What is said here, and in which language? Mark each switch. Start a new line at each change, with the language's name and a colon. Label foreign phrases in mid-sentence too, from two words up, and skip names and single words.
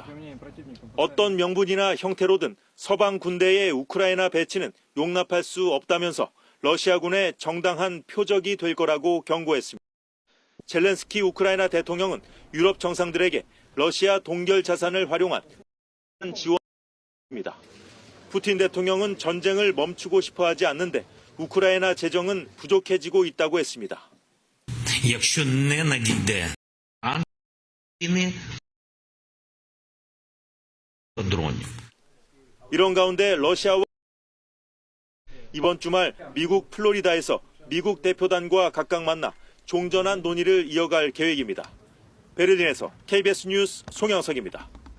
Korean: 어떤 명분이나 형태로든 서방 군대의 우크라이나 배치는 용납할 수 없다면서 러시아군의 정당한 표적이 될 거라고 경고했습니다. 젤렌스키 우크라이나 대통령은 유럽 정상들에게 러시아 동결 자산을 활용한 지원입니다. 푸틴 대통령은 전쟁을 멈추고 싶어 하지 않는데 우크라이나 재정은 부족해지고 있다고 했습니다.
Ukrainian: Якщо не надійде дронів.
Korean: 이런 가운데 러시아와 이번 주말 미국 플로리다에서 미국 대표단과 각각 만나 종전한 논의를 이어갈 계획입니다. 베를린에서 KBS 뉴스 송영석입니다.